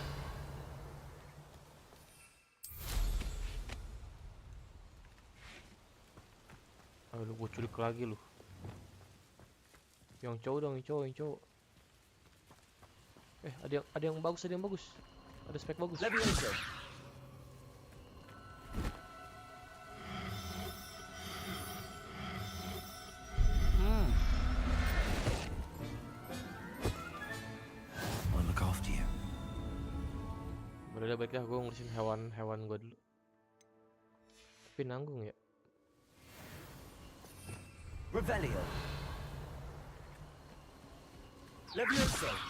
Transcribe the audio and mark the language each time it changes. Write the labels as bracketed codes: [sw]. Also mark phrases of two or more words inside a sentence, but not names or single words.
[id] Ayo lu, gue culik lagi lu. Yang cowok dong, yang cowok. Ada yang bagus, Ada spek bagus. Levioso. [en] I'll look after you. [id] Udah baik dah, gue ngurusin hewan gue dulu. Tapi nanggung ya. Revelio. Levioso.